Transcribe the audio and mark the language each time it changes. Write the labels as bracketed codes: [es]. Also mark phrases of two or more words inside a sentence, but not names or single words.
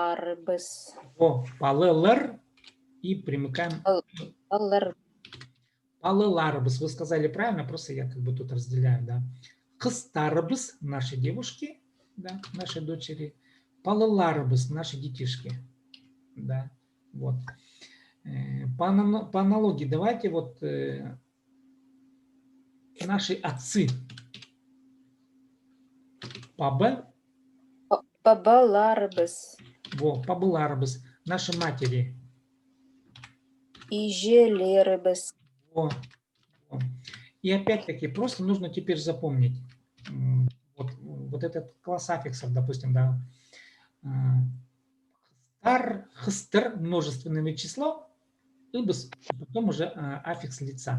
[kjh] Палаларбс. О, палелер. И примыкаем. Палалар. Палыларбыз. [ru] Вы сказали правильно, просто я как бы тут разделяю, да. Кыстарбыз, наши девушки, да, наши дочери. Палыларбыз, наши детишки, да, вот. По аналогии давайте вот наши отцы. [kjh] Пабы, Бабаларбыз. пабыларбыз, [ru] наши матери. [kjh] Ижелербыз. [ru] Во, во. И опять-таки просто нужно теперь запомнить вот этот класс аффиксов, допустим, да. [kjh] Хстар, хстр, [ru] множественное число, ибыс, потом уже аффикс лица.